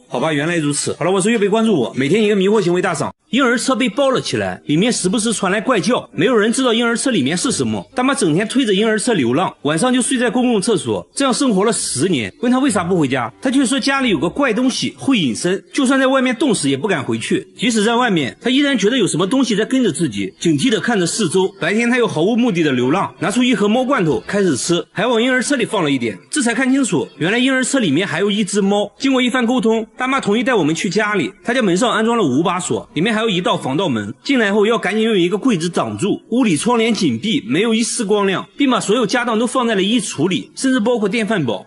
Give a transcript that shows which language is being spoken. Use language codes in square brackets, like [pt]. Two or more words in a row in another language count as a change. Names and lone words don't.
[zh] 好吧，原來如此。好了，我是月貝，關注我，每天一個迷惑行為大賞。嬰兒車被包了起來，裡面時不時傳來怪叫，沒有人知道嬰兒車裡面是什麼。大媽整天推着嬰兒車流浪，晚上就睡在公共廁所，這樣生活了10年。問他為啥不回家，他卻說家裡有個怪東西會隱身，就算在外面凍死也不敢回去。即使在外面，他依然覺得有什麼東西在跟着自己，警惕地看着四周。白天他又毫無目的的流浪，拿出一盒貓罐頭開始吃，還往嬰兒車裡放了一點，這才看清楚，原來嬰兒車裡面還有一隻貓。經過一番溝通，大媽同意帶我們去家裡，他家門上安裝了5把鎖，裡面還有一道防盜門，進來後要趕緊用一個櫃子擋住，屋裡窗簾緊閉，沒有一絲光亮，並把所有家當都放在了衣櫥裡，甚至包括電飯煲。